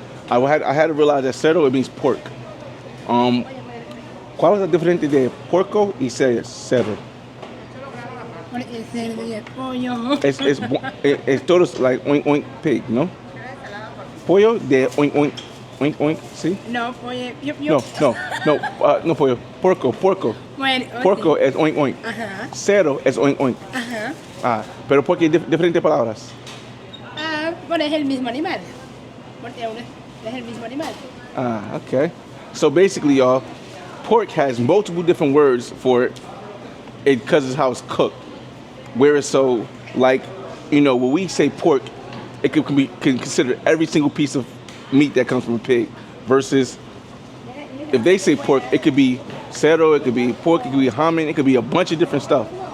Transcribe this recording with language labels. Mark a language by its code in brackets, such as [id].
[en] I had to realize that cerdo, it means pork. [es] ¿Cuál es la diferencia de porco y cerdo? El cerdo y el pollo. Es todo [en] like oink oink pig, [es] ¿no? Pollo de oink oink. Oink oink, ¿sí? No, pollo. Yo. No pollo. Porco. Bueno, Porco es oink oink. Ajá. Cerdo es oink oink. Ajá. Pero ¿por qué diferentes palabras? Bueno, es el mismo animal. Porque uno es el mismo animal. [en] Okay. So basically, y'all, pork has multiple different words for it because it's how it's cooked. Whereas so, like, when we say pork, it can consider every single piece of meat that comes from a pig. Versus, if they say pork, it could be cerdo, it could be pork, it could be hominy, it could be a bunch of different stuff.